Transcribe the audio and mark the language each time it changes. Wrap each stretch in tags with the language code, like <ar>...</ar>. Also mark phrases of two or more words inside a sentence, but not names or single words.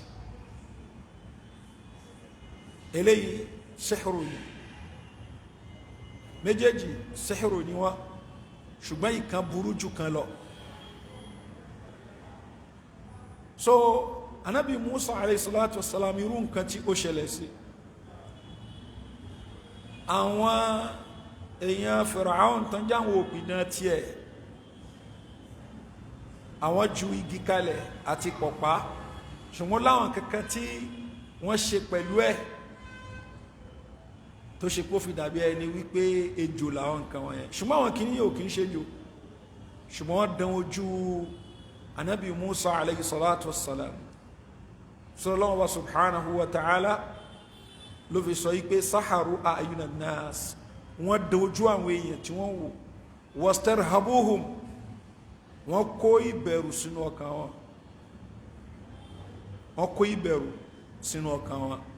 <yo>eléyìí sihru ni, méjèèjì sihru ni wọ́n, ṣùgbọ́n ìkan burú jù kan lọ. So anabi Musa</yo> <ar>عليه الصلاة والسلام</ar> <yo>irú nǹkan tí ó ṣẹlẹ̀ sí àwọn èèyàn Firaun tán jáwọn òpìdán tiẹ̀, àwọn ju igi kalẹ̀ àti pọ̀pá, ṣùgbọ́n láwọn kankan tí wọ́n ṣe pẹ̀lú ẹ̀ tó ṣe pó fi dàbí ẹni wípé ejò làwọn nǹkan wọ̀nyẹn, ṣùgbọ́n àwọn kìíní yóò kìí ṣe jò, ṣùgbọ́n wọ́n dán ojú anabi Musa</yo> <ar>عليه الصلاة والسلام. صلى الله وسبحانه وتعالى</ar> <yo>ló fi sọ wípé</yo> <ar>سحروا أعين الناس,</ar> <yo>wọ́n dán ojú àwọn èèyàn tí wọ́n wò, wastarhabuhum, wọ́n kó ìbẹ̀rù sínú ọkàn wọn, wọ́n kó ìbẹ̀rù sínú ọkàn wọn.</yo>